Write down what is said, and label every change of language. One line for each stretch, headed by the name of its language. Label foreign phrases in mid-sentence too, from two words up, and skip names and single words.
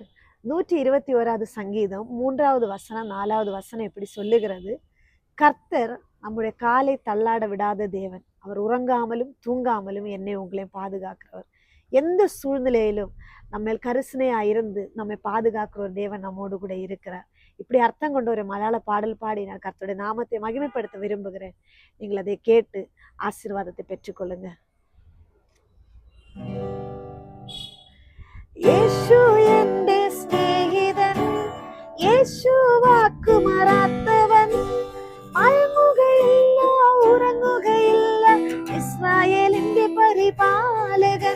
Tamil: 121வது சங்கீதம் 3வது வசனம் 4வது வசனம் இப்படி சொல்லுகிறது, கர்த்தர் நம்முடைய காலை தள்ளாட விடாத தேவன், அவர் உறங்காமலும் தூங்காமலும் என்னை உங்களை பாதுகாக்கிறவர். எந்த சூழ்நிலையிலும் நம்ம கரிசனையா இருந்து நம்மை பாதுகாக்கிற ஒரு தேவன் நம்மோடு கூட இருக்கிறார். இப்படி அர்த்தம் கொண்ட ஒரு மலையாள பாடல் பாடி நான் கர்த்தருடைய நாமத்தை மகிமைப்படுத்த விரும்புகிறேன். நீங்கள் அதை கேட்டு ஆசீர்வாதத்தை பெற்றுக்கொள்ளுங்க.
Malayalam: യേശു എന്റെ സ്നേഹിതൻ, യേശു വാക്കു മാറാത്തവൻ, മയങ്ങുകയില്ല ഉറങ്ങുകയില്ല, ഇസ്രായേലിന്റെ പരിപാലകൻ.